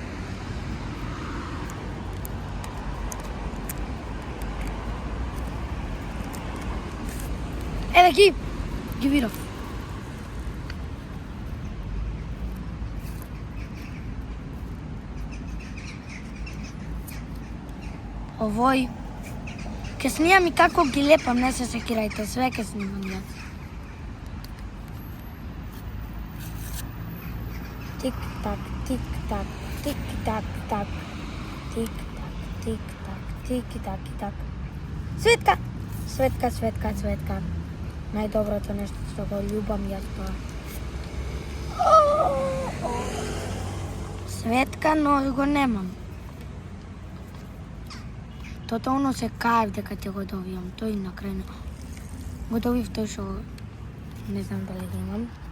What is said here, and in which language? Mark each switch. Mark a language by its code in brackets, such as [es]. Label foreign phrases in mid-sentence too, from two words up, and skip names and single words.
[mk] Еве ги видов. Овој. Ке снимам и како ги лепам, не се секирајте, све ке снимам јас. Тик-так, тик-так, тик-так-так. Тик-так, тик-так, тик-так-так. Светка. Најдоброто нешто што го љубам јас тоа. Светка, но го немам. Тотално се каев дека ќе го добијам, тој на крај го добив тој што не знам дали го имам.